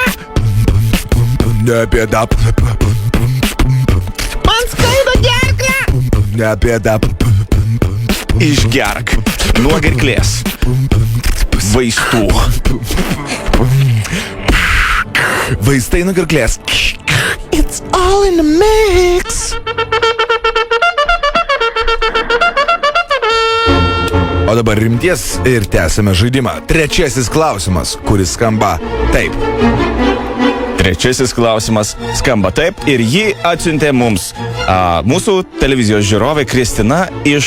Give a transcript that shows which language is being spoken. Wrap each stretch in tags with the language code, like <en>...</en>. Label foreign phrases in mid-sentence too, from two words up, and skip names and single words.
<lt>Nebėda. Man skauda gerklę. Nebėda. Išgerk nuo gerklės vaistų. Vaistai nuo gerklės.</lt> <en>It's all in the mix.</en> <lt>O dabar rimties ir tęsime žaidimą. Trečiasis klausimas, kuris skamba taip. Trečiasis klausimas skamba taip ir jį atsiuntė mums mūsų televizijos žiūrovė Kristina iš</lt>